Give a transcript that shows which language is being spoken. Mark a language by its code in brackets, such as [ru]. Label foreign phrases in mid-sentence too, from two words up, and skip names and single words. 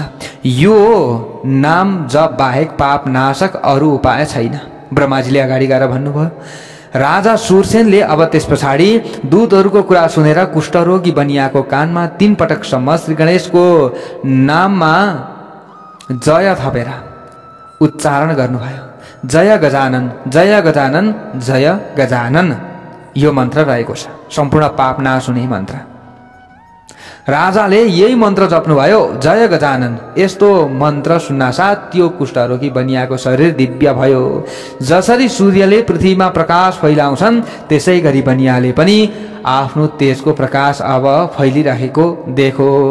[ne] यो नाम जप बाहेक पाप नाशक अरू उपाय छैन। ब्रह्माजीले अगाडि गएर भन्नुभयो। राजा सुरसेनले अब त्यस पछाडि दूतहरूको कुरा सुनेर कुष्ठरोगी बनियाको कानमा 3 पटकसम्म श्री गणेशको नाममा जय थपेर उच्चारण गर्नुभयो। जय गजानन, जय गजानन, जय गजानन, यो मन्त्र रहेको छ, सम्पूर्ण पाप नाश हुने मन्त्र। राजाले यही मन्त्र जप्नुभयो, जय गजानन। यस्तो मन्त्र सुन्नासाथ त्यो कुष्ठरोगी बनियाको शरीर दिव्य भयो। जसरी सूर्यले पृथ्वीमा प्रकाश फैलाउँछन्, त्यसै गरी बनियाले पनि आफ्नो तेजको प्रकाश अब फैलिरहेको देखो।